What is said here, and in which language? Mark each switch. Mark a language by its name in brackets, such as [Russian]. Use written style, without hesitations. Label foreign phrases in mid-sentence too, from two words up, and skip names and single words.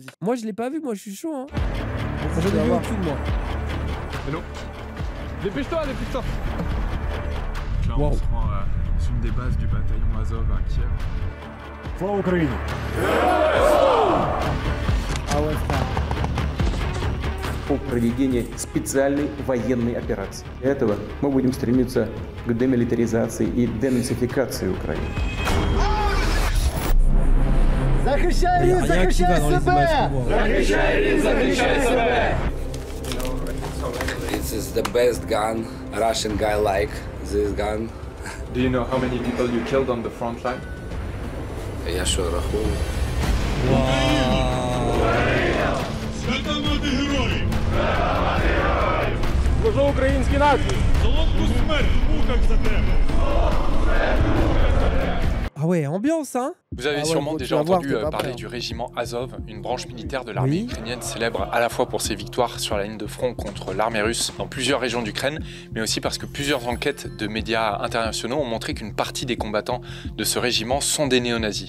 [French] Moi, je l'ai pas vu, moi, je suis chaud. Hein. Vas-y, J'en tu ai vas vu voir. aucune, moi. Hello. Dépêche-toi, dépêche-toi. Là, Wow. on se rend sur une des bases du bataillon Azov à Kiev. [Russian] Слава Украине! [French] Ah ouais, frère. [Russian] По проведению специальной военной операции. Для этого мы будем стремиться к демилитаризации и денацификации Украины. [French] Il y a rien qui va dans les images qu'on voit. [English] This is the best gun Russian guy like this gun. Do you know how many people you killed on the front line? [Ukrainian] Я що рахую? Служу українській нації! [French] Ah ouais, ambiance, hein. Vous avez Ah ouais, sûrement bon, tu déjà vas voir, entendu t'es pas parler prêt, du régiment Azov, une branche militaire de l'armée Oui. ukrainienne célèbre à la fois pour ses victoires sur la ligne de front contre l'armée russe dans plusieurs régions d'Ukraine, mais aussi parce que plusieurs enquêtes de médias internationaux ont montré qu'une partie des combattants de ce régiment sont des néo-nazis.